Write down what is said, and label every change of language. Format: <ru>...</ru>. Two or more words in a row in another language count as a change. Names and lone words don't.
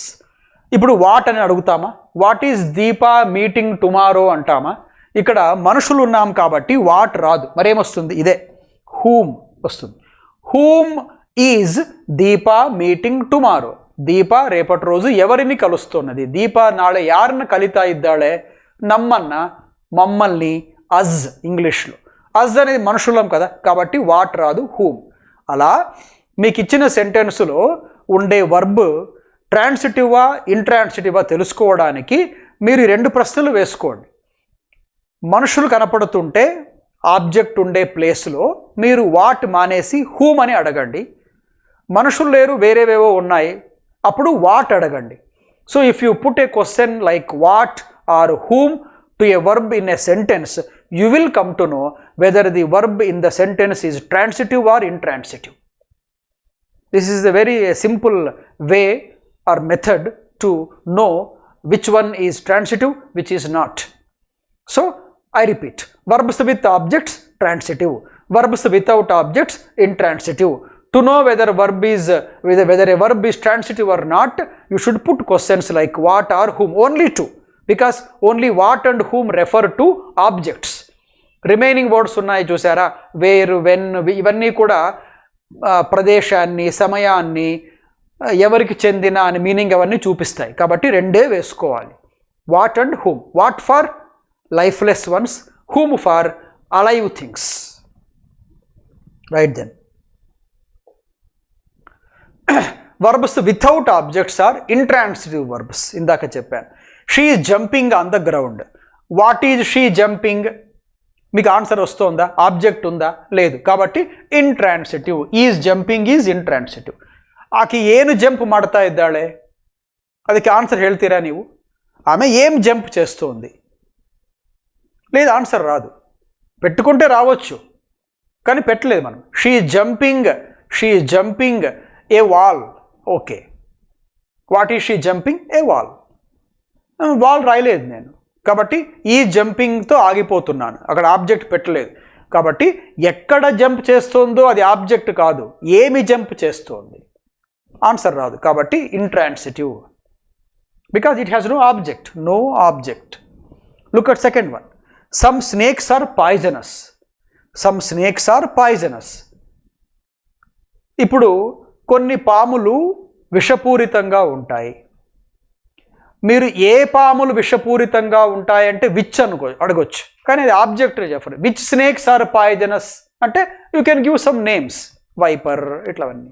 <te>ఇప్పుడు వాట్ అని అడుగుతామా?</te> <en>What is Deepa meeting tomorrow అంటామా?</en> <te>ఇక్కడ మనుషులు ఉన్నాం కాబట్టి వాట్ రాదు. మరేమొస్తుంది? ఇదే హూమ్ వస్తుంది.</te> <en>Whom is Deepa meeting tomorrow.</en> <te>దీప రేపటి రోజు ఎవరిని కలుస్తున్నది? దీప</te> <kn>ನಾಳೆ ಯಾರನ್ನ ಕಲಿತಾ ಇದ್ದಾಳೆ?</kn> <te>నమ్మన్న, మమ్మల్ని, అజ్ ఇంగ్లీష్లో. అజ్ అనేది మనుషులం కదా, కాబట్టి వాట్ రాదు, హూమ్. అలా మీకు ఇచ్చిన సెంటెన్స్లో ఉండే వర్బ్ ట్రాన్సిటివా ఇంట్రాన్సిటివా తెలుసుకోవడానికి మీరు రెండు ప్రశ్నలు వేసుకోండి. మనుషులు కనపడుతుంటే ఆబ్జెక్ట్ ఉండే ప్లేస్లో మీరు వాట్ మానేసి హూమ్ అని అడగండి. మనుషులు లేరు, వేరేవేవో ఉన్నాయి, అప్పుడు వాట్ అడగండి.</te> <en>So if you put a question like what or whom to a verb in a sentence, you will come to know whether the verb in the sentence is transitive or intransitive. This is a very simple way or method to know which one is transitive, which is not. So I repeat, verbs with objects transitive, verbs without objects intransitive. To know whether a verb is transitive or not, you should put questions like what or whom, only two, because only what and whom refer to objects. remaining words</en> <te>ఉన్నాయి చూసారా,</te> <en>where, when,</en> <te>ఇవన్నీ కూడా ప్రదేశాన్ని, సమయాన్ని, ఎవరికి చెందిన అని మీనింగ్ అవన్నీ చూపిస్తాయి. కాబట్టి రెండే వేసుకోవాలి,</te> <en>what and whom. What for lifeless ones, whom for alive things. Right then, Verbs without objects are intransitive verbs.</en> <te>ఇందాక చెప్పాను.</te> <en>She is jumping on the ground. What is she jumping?</en> <te>మీకు ఆన్సర్ వస్తుందా? ఆబ్జెక్ట్ ఉందా? లేదు.</te> <en>కాబట్టి Intransitive. is jumping is intransitive.</en> <kn>ಆಕೆ ಏನು ಜಂಪ್ ಮಾಡ್ತಾ ಇದ್ದಾಳೆ? ಅದಕ್ಕೆ ఆన్సర్ ಹೇಳ್ತೀರಾ ನೀವು?</kn> <te>ఆమె ఏం జంప్ చేస్తుంది? లేదు, ఆన్సర్ రాదు. పెట్టుకుంటే రావచ్చు, కానీ పెట్టలేదు మనం.</te> <en>She is jumping a wall. Okay, what is she jumping? A wall.</en> <te>వాల్ రాయలేదు నేను, కాబట్టి ఈ జంపింగ్తో ఆగిపోతున్నాను. అక్కడ ఆబ్జెక్ట్ పెట్టలేదు. కాబట్టి ఎక్కడ జంప్ చేస్తుందో అది ఆబ్జెక్ట్ కాదు, ఏమి జంప్ చేస్తోంది, ఆన్సర్ రాదు. కాబట్టి ఇంట్రాన్సిటివ్,</te> <en>because it has no object. Look at second one. Some snakes are poisonous.</en> <te>ఇప్పుడు కొన్ని పాములు విషపూరితంగా ఉంటాయి. మీరు ఏ పాములు విషపూరితంగా ఉంటాయంటే విచ్ అడగొచ్చు, కానీ అది ఆబ్జెక్ట్ చెప్పరు.</te> <en>Which snakes are poisonous అంటే you can give some names, వైపర్ ఇట్లవన్నీ.</en>